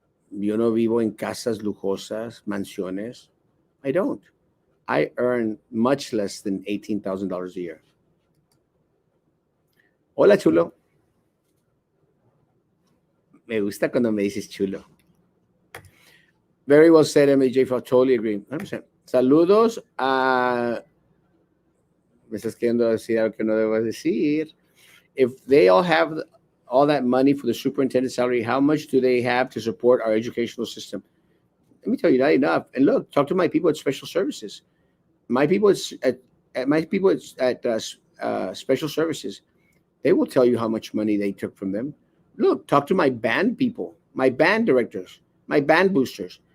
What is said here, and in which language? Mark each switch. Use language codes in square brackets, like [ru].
[es] Yo no vivo en casas lujosas, mansiones. [en] I don't. I earn much less than $18,000 a year. [es] Hola, chulo. Me gusta cuando me dices chulo. [en] Very well said, MJ. Totally agree. 100%. [es] Saludos a. Me estás queriendo decir algo que no debo decir. [en] If they all have all that money for the superintendent salary, how much do they have to support our educational system? Let me tell you, not enough. And look, talk to my people at special services. My people at my people at special services. They will tell you how much money they took from them. Look, talk to my band people, my band directors, my band boosters.